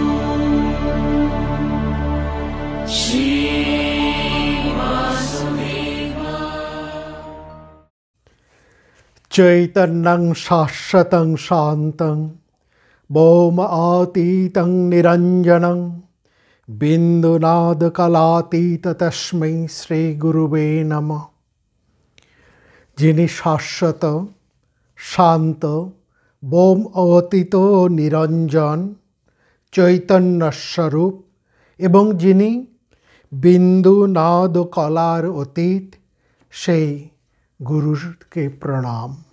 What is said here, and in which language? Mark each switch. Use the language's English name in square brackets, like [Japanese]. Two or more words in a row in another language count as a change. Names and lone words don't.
[Sanskrit] श्री वासुदेवा। चैतन्यं शाश्वतं शान्तं भौमातीतं निरञ्जनं बिन्दुनादकलातीत तस्मै श्रीगुरुवे नमः। [Bangla] যিনি শাশ্বত, শান্ত, বোম অতীত নিরঞ্জন চৈতন্যস্বরূপ এবং যিনি বিন্দু নাদ কলার অতীত, সেই গুরুকে প্রণাম।